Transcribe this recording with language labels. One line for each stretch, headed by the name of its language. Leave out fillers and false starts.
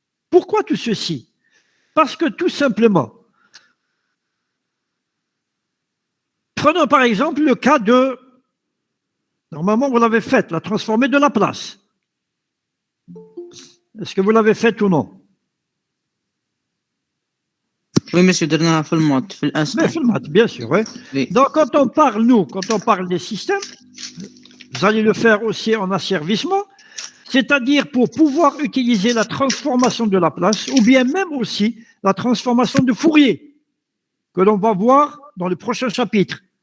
French: Pourquoi tout ceci? Parce que tout simplement, prenons par exemple le cas de, normalement vous l'avez fait, la transformée de Laplace. Est-ce que vous l'avez fait ou non? Oui, monsieur,
Arabic: درناها في المات في الأسئلة.
French: Mais bien sûr, oui. Oui. Donc quand on parle des systèmes, vous allez le faire aussi en asservissement, c'est-à-dire pour pouvoir utiliser la transformation de Laplace, ou bien même aussi la transformation de Fourier, que l'on va voir dans le prochain chapitre.